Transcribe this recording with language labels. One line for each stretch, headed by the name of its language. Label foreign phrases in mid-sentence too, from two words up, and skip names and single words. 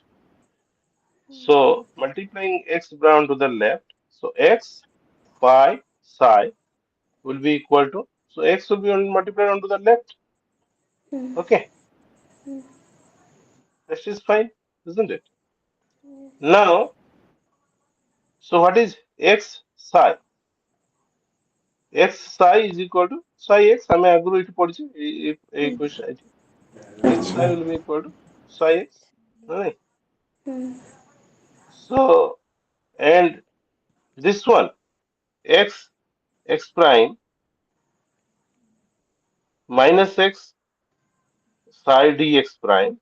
English: So multiplying x bra onto the left, so x pi psi will be equal to, so x will be multiplied onto the left. Okay, this is fine, isn't it? Now, So what is x psi? X psi is equal to psi x.
Odia: ଆମେ ଆଗରୁ ଏଠି ପଢିଛୁ ଏଇ question ଏଠି.
English: X psi will be equal to psi x. Right? So and this one x prime minus x psi dx prime.